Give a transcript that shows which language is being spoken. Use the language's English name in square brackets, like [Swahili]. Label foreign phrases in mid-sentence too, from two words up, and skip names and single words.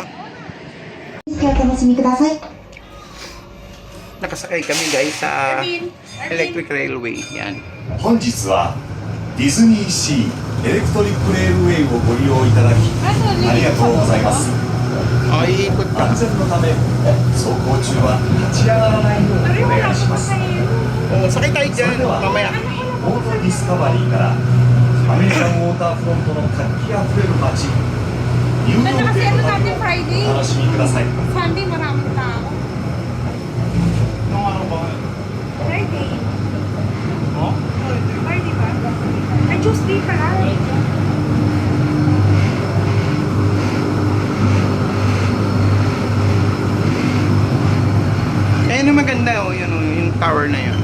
[Japanese] お楽しみください。 [Filipino] Nakasakay kami guys sa electric railway. Yan. [Japanese] 本日はディズニーシーエレクトリックレールウェイをご利用いただきありがとうございます。 [Filipino] Iikot ka. [Japanese] 安全のため走行中は立ち上がらないようにお願いします。 [Filipino] Oo, sakay tayo [Japanese] そ [Filipino] dyan. [Japanese] れでは [Filipino] Mamaya. [Japanese] ウォーターディスカバリーからアメリカンウォーターフロントの活気あふれる街ニューヨーク [Filipino] Kasi [Japanese] へ [Filipino] ano [Japanese] の [Filipino] natin [Japanese] 旅を [Filipino] Friday? [Japanese] お楽しみください。 [Filipino] Sunday maraming tao. Anong araw ba ngayon? Friday. Oh? Friday ba? Ay, Tuesday pala. Eh, ano maganda oh, yun, oh, yung tower na yun.